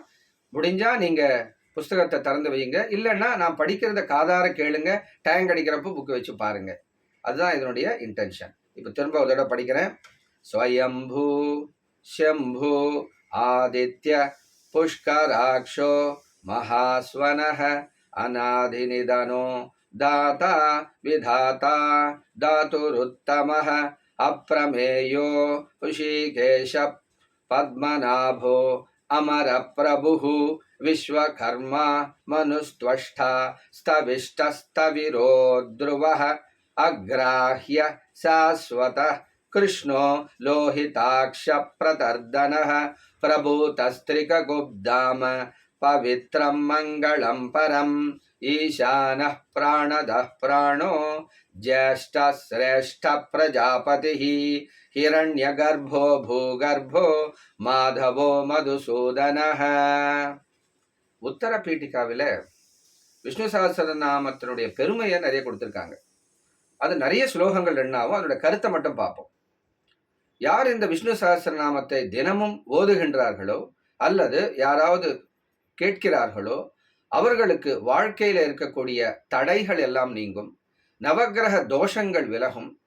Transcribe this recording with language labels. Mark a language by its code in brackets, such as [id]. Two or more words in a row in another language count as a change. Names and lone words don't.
[ta] முடிஞ்சால் நீங்கள் புஸ்தகத்தை திறந்து வையுங்க, இல்லைன்னா நான் படிக்கிறத காதார கேளுங்க, டைம் கிடைக்கிறப்போ புக்கு வச்சு பாருங்க. அதுதான் இதனுடைய இன்டென்ஷன். இப்போ திரும்ப ஒரு தடவை படிக்கிறேன். [sa] स्वयम्भू शम्भू आदित्य पुष्कराक्षो महास्वनः அநாதிநிதனோ दाता विधाता दातुरुत्तमः अप्रमेयो ऋषिकेश पद्मनाभो अमरप्रभुः विश्वकर्मा मनुस्त्वष्टा स्तविष्टस्तविरो ध्रुवः अग्राह्य शाश्वतः कृष्णो लोहिताक्षप्रतर्दनः प्रभूतस्त्रिकगुब्धाम पवित्रं मङ्गलं परम् ईशानः प्राणदः प्राणो ज्येष्ठः श्रेष्ठः प्रजापतिः हिरण्यगर्भो भूगर्भो माधवो மதுசூதனஹ. [ta] உத்தர பீட்டிகாவில் விஷ்ணு சஹஸ்ரநாமத்தினுடைய பெருமையை நிறைய கொடுத்துருக்காங்க. அது நிறைய ஸ்லோகங்கள் என்னாவும் அதோட கருத்தை மட்டும் பார்ப்போம். யார் இந்த விஷ்ணு சஹஸ்ரநாமத்தை தினமும் ஓதுகின்றார்களோ அல்லது யாராவது கேட்கிறார்களோ அவர்களுக்கு வாழ்க்கையில் இருக்கக்கூடிய தடைகள் எல்லாம் நீங்கும், நவக்கிரக தோஷங்கள் விலகும்.